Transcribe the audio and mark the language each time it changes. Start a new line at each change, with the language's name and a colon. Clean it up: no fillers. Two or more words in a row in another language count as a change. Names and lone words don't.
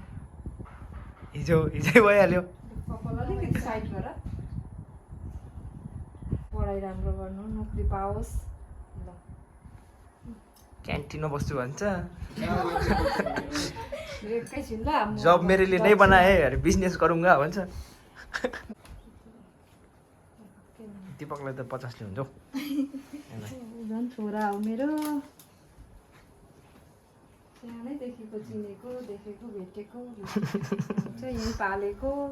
Nepali: हिजै भइहाल्यो। कपाल अलिकति साइड गर, पढाइ राम्रो गर्नु, नोकरी पाओस्। ल क्यान्टिनमा बस्छु भन्छ, एकैछिन ल।
Hindi: जब मेरे लिए नै बनाए अरे बिजनेस गरूँगा
Nepali: भन्छ। दिपकलाई त 50 हुन्छ हौ। झन् छोरा हो मेरो, सानैदेखिको चिनेको देखेको भेटेको यहीँ पालेको।